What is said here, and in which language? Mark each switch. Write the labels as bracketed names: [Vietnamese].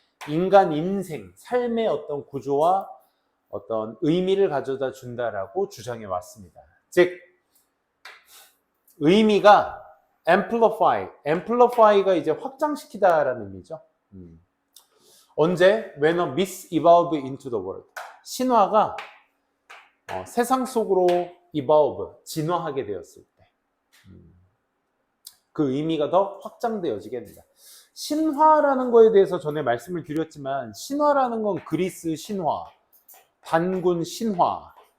[Korean] 인간 인생, 삶의 어떤 구조와 어떤 의미를 가져다 준다라고 주장해 왔습니다. 즉, 의미가 amplify가 이제 확장시키다라는 의미죠. 언제? [English] When a myth evolved into the world. [Korean] 신화가 세상 속으로 evolve, 진화하게 되었을 때. 그 의미가 더 확장되어지게 됩니다. 신화라는 거에 대해서 전에 말씀을 드렸지만 신화라는 건 그리스 신화, 단군 신화.